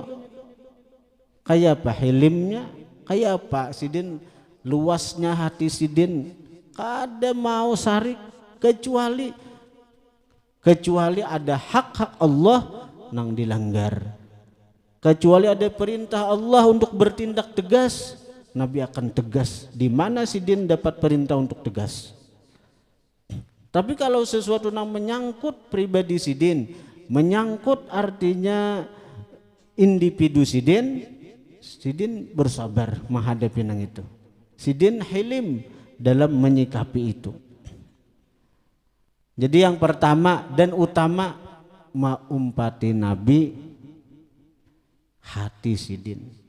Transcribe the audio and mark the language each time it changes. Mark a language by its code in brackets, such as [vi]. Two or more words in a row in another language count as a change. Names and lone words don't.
[bjn] Kayak apa hilimnya, kayak apa sidin, luasnya hati sidin, kada mau sarik kecuali ada hak-hak Allah nang dilanggar. [id] Kecuali ada perintah Allah untuk bertindak tegas, Nabi akan tegas. [bjn] Di mana sidin dapat perintah untuk tegas. Tapi kalau sesuatu yang menyangkut pribadi sidin, menyangkut artinya individu sidin, sidin bersabar menghadapi nang itu. Sidin hilim dalam menyikapi itu. Jadi yang pertama dan utama maumpati Nabi hati sidin.